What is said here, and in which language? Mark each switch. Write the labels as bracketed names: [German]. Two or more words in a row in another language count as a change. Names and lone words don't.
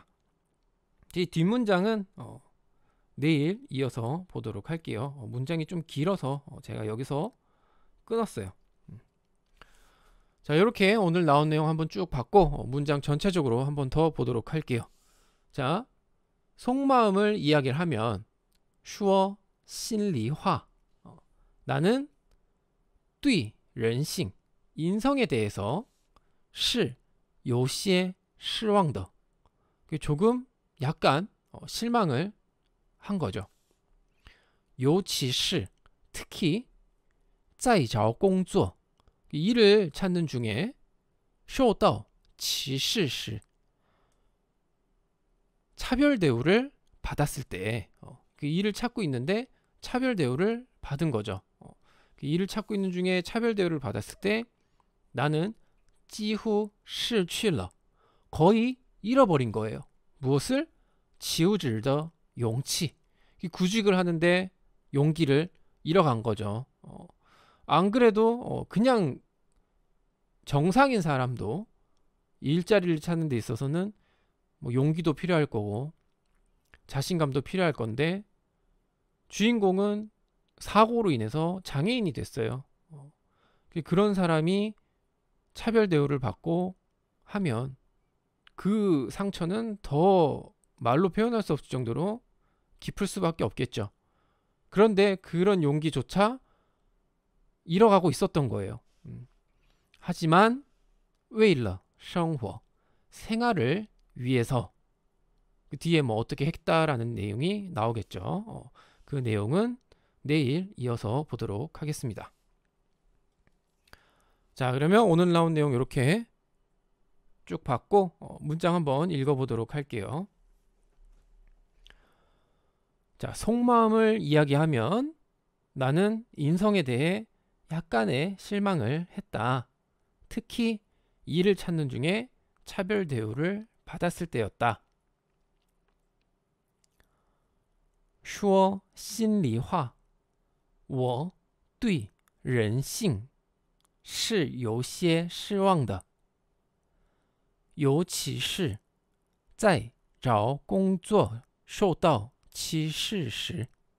[Korean] 이 뒷문장은 내일 이어서 보도록 할게요. 문장이 좀 길어서 제가 여기서 끊었어요. 자, 이렇게 오늘 나온 내용 한번 쭉 봤고 문장 전체적으로 한번 더 보도록 할게요. 자, 속마음을 이야기를 하면 [Chinese] 说心里话 [Korean] 나는 [Chinese] 对人性 [Korean] 인성에 대해서 [Chinese] 是有些失望的 [Korean] 조금 약간 실망을 한 거죠. [Chinese] 尤其是 [Korean] 특히 [Chinese] 在找工作 [Korean] 일을 찾는 중에 [Chinese] 受到歧视时 [Korean] 차별 대우를 받았을 때 그 일을 찾고 있는데 차별 대우를 받은 거죠. 그 일을 찾고 있는 중에 차별 대우를 받았을 때 나는 [Chinese] 几乎失去了 [Korean] 거의 잃어버린 거예요. 무엇을? [Chinese] 求职的勇气 [Korean] 구직을 하는데 용기를 잃어간 거죠. 안 그래도 그냥 정상인 사람도 일자리를 찾는 데 있어서는 뭐 용기도 필요할 거고 자신감도 필요할 건데 주인공은 사고로 인해서 장애인이 됐어요. 그런 사람이 차별 대우를 받고 하면 그 상처는 더 말로 표현할 수 없을 정도로 깊을 수밖에 없겠죠. 그런데 그런 용기조차 잃어가고 있었던 거예요. 하지만 [Chinese] 为了生活 [Korean] 생활을 위해서 그 뒤에 뭐 어떻게 했다라는 내용이 나오겠죠. 그 내용은 내일 이어서 보도록 하겠습니다. 자, 그러면 오늘 나온 내용 이렇게 쭉 봤고 문장 한번 읽어보도록 할게요. 자, 속마음을 이야기하면 나는 인성에 대해 약간의 실망을 했다. 특히 일을 찾는 중에 차별 대우를 받았을 때였다. [Chinese] 说心里话我对人性是有些失望的尤其是在找工作受到歧视时